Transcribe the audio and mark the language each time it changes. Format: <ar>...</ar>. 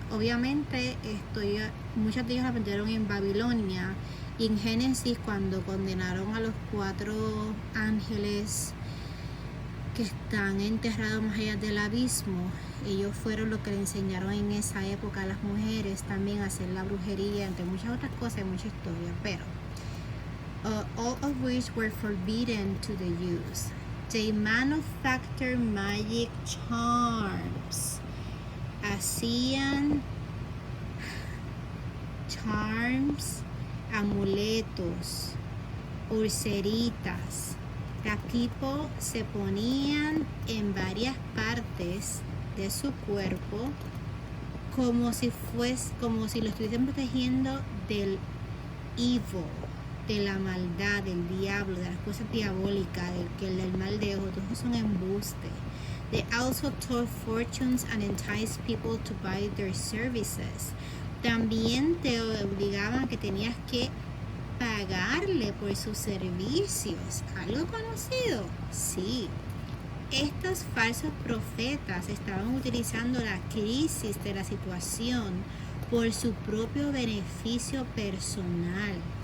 <es>Obviamente muchos de ellos aprendieron en Babilonia, y en Génesis, cuando condenaron a los 4 ángeles que están enterrados más allá del abismo, ellos fueron los que le enseñaron en esa época a las mujeres también a hacer la brujería, entre muchas otras cosas y mucha historia, pero</es> <en>all of which were forbidden to the Jews. They manufactured magic charms.</en> <es>Hacían charms, amuletos, pulseritas.</es> <en>The people</en> <es>se ponían en varias partes de su cuerpo como si lo estuviesen protegiendo del evil, de la maldad, del diablo, de las cosas diabólicas, del mal de ojo. Todo es un embuste.</es> <en>They also told fortunes and enticed people to buy their services.</en> <es>También te obligaban que tenías que pagarle por sus servicios. ¿Algo conocido? Sí. Estos falsos profetas estaban utilizando la crisis de la situación por su propio beneficio personal.</es>